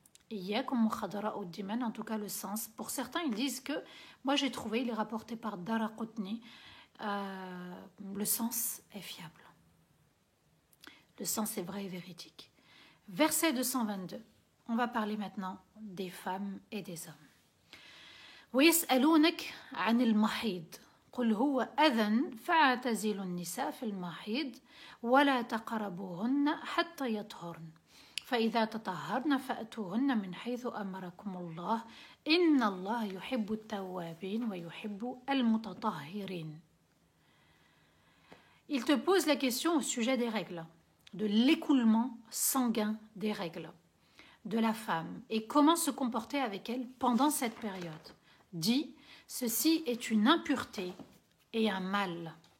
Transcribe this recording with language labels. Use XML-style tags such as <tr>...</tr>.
<fr>Et il y a comme khadara ou diman, en tout cas le sens. Pour certains, ils disent que, moi j'ai trouvé, il est rapporté par Daraqutni, le sens est fiable. Le sens est vrai et véridique. Verset 222. On va parler maintenant des femmes et des hommes.</fr> <ar>ويسألونك عن المحيض قل هو أذى فاعتزلوا النساء في المحيض ولا تقربوهن حتى يطهرن فإذا تطهرن فأتوهن من حيث أمركم الله إن الله يحب التوابين ويحب المتطهرين.</ar> <fr>Il te pose la question au sujet des règles, de l'écoulement sanguin des règles de la femme et comment se comporter avec elle pendant cette période. Dit, ceci est une impureté et un mal.</fr>